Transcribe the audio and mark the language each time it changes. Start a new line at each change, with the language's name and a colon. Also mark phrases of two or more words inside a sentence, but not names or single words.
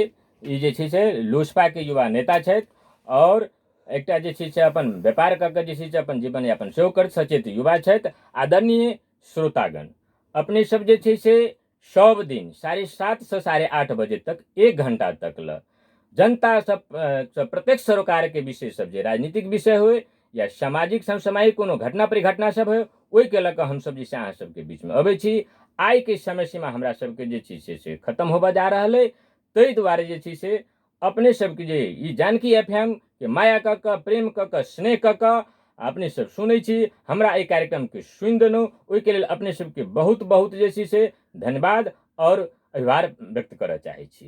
Maithili: ई जे छै से लोसपा के युवा नेता छथि और एकटा जे छै से अपन व्यापार क के जे छै से अपन जीवन यापन सेहो करैत सचेत युवा छथि। आदरणीय श्रोतागण, अपने सब जे छै से सब दिन 7:30 से 8:30 बजे तक 1 घंटा तक ल जनता सब प्रत्यक्ष सरोकार के विषय सब, जे राजनीतिक विषय हो या सामाजिक समसामयिक कोनो घटना परिघटना सब हो, ओहि के लऽ कऽ हम सब जे छै अहाँ सबके बीच में अबै छी। आइ के समय सीमा हमरा सबके जे छै से खत्म होबऽ जा रहल है, ताहि दुआरे जे छै से अपने सबके जे ई जानकी FM के माया क के, प्रेम क के, स्नेह क के अपने सब सुनै छी, हमरा एहि कार्यक्रम के सुनि देलहुँ, ओहिके लेल अपने सबके बहुत बहुत जे छै से धन्यवाद और आभार व्यक्त करऽ चाहै छी।